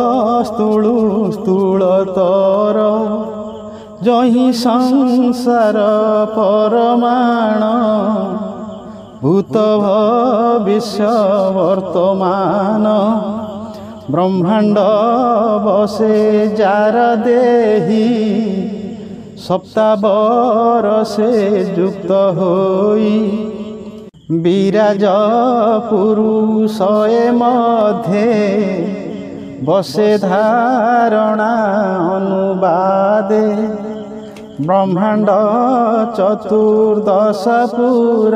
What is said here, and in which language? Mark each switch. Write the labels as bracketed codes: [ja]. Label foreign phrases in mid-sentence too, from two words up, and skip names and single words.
[or] ସ୍ଥୂଳତର ଯହିଁ ସଂସାର ପରମାଣ ଭୂତ ଭବିଷ୍ୟ ବର୍ତ୍ତମାନ ବ୍ରହ୍ମାଣ୍ଡ ବସେ ଯାର ଦେହି ସପ୍ତାବରସେ ଯୁକ୍ତ ହୋଇ ବିରାଜ ପୁରୁଷୟେ ମଧ୍ୟେ ବସେ ଧାରଣା ଅନୁବାଦେ ବ୍ରହ୍ମାଣ୍ଡ ଚତୁର୍ଦ୍ଦଶ ପୁର